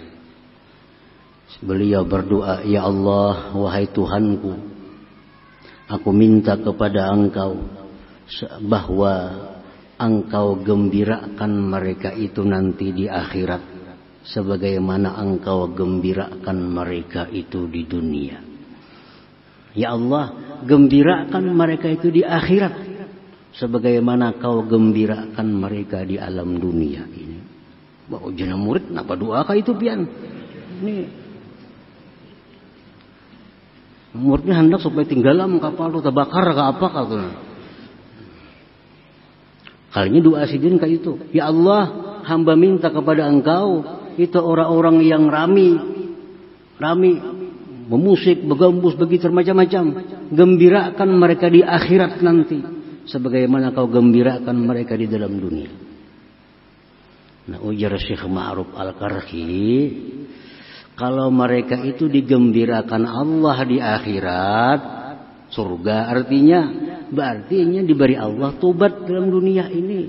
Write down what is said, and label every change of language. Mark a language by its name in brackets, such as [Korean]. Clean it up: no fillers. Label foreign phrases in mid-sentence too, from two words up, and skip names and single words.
[Indonesian] Beliau berdoa, ya Allah, wahai Tuhanku, aku minta kepada Engkau bahwa Engkau gembirakan mereka itu nanti di akhirat, sebagaimana Engkau gembirakan mereka itu di dunia. Ya Allah, gembirakan mereka itu di akhirat, sebagaimana Kau gembirakan mereka di alam dunia ini. [Banjar] Wah, jenah murid, kenapa doa kah itu pian? Ini muridnya hendak supaya tinggalam kapal itu terbakar ke apa kah tuh? Kalinya doa sidin kayak itu. [Indonesian] Ya Allah, hamba minta kepada Engkau itu orang-orang yang rami memusik, begambus, begitu macam-macam, gembirakan mereka di akhirat nanti sebagaimana Kau gembirakan mereka di dalam dunia. Nah, ujar Syekh Ma'ruf Al-Karhi, kalau mereka itu digembirakan Allah di akhirat, surga artinya, berarti diberi Allah tobat dalam dunia ini.